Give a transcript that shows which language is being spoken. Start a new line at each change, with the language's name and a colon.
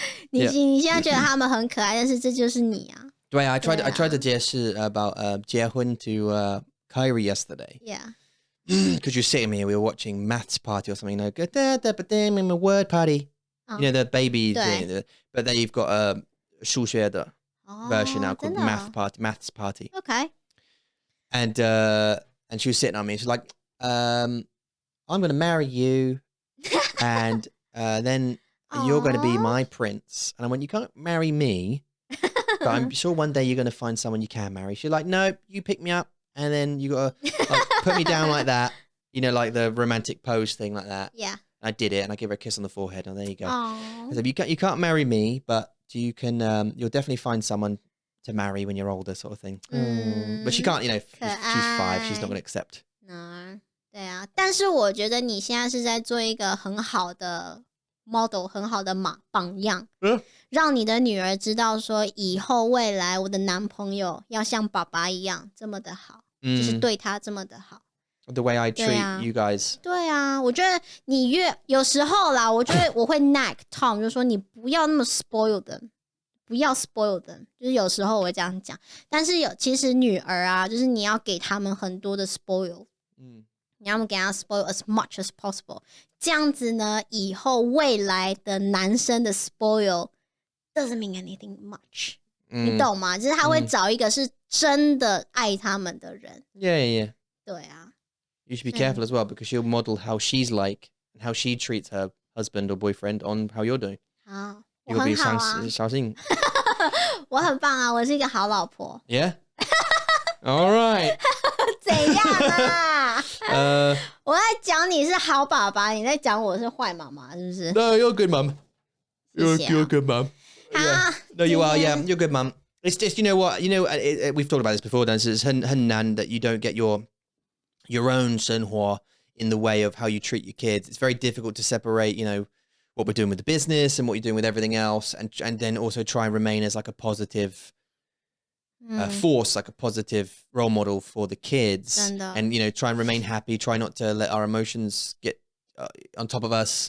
Chinese: 你现在觉得他们很可爱，但是这就是你啊。对啊，
English: I tried to 解释 about 结婚 to Kyrie yesterday. Yeah. Because you're sitting here, we were watching maths party or something. You know, but then in a word party. You know, the baby thing, but then you've got a
Chinese: 数学的
English: version now called maths party. Okay. And she was sitting on me. She's like, I'm going to marry you, and then you're going to be my prince. And I went, you can't marry me, but I'm sure one day you're going to find someone you can marry. She's like, no, you pick me up, and then you got to like, put me down like that. You know, like the romantic pose thing like that. Yeah. I did it, and I gave her a kiss on the forehead, and there you go. Aww. I said, you can't marry me, but you can. You'll definitely find someone to marry when you're older, sort of thing. But she can't, you know, she's 5, she's not going to accept.
Chinese: No, 对啊，但是我觉得你现在是在做一个很好的 model， 很好的榜样，让你的女儿知道说，以后未来我的男朋友要像爸爸一样这么的好，就是对他这么的好。
English: The way I treat you guys.
Chinese: 对啊，我觉得你有时候啦，我觉得我会 nag Tom， 就说你不要那么
English: spoil them，
Chinese: 不要 spoil them， 就是有时候我会这样讲。但是其实女儿啊，就是你要给他们很多的 spoil，你要给他
English: spoil as much as possible，
Chinese: 这样子呢，以后未来的男生的 spoil
English: doesn't mean anything much，
Chinese: 你懂吗？就是他会找一个是真的爱他们的人。
English: Yeah.
Chinese: 对啊。
English: You should be careful as well because she'll model how she's like and how she treats her husband or boyfriend on how you're doing.
Chinese: 好，我很好啊。小心。我很棒啊，我是一个好老婆。
English: Yeah. All right.
Chinese: 怎样啊？我在讲你是好爸爸，你在讲我是坏妈妈，是不是
English: ？No, you're a good mum. You're a good mum.
Chinese: 好
English: No, you are. Yeah, you're a good mum. It's just you know what you know. We've talked about this before.
Chinese: 但是很难
English: that you don't get your own 生活 in the way of how you treat your kids. It's very difficult to separate, you know, what we're doing with the business and what you're doing with everything else, and then also try and remain as like a positive force, like a positive role model for the kids, and you know, try and remain happy. Try not to let our emotions get on top of us.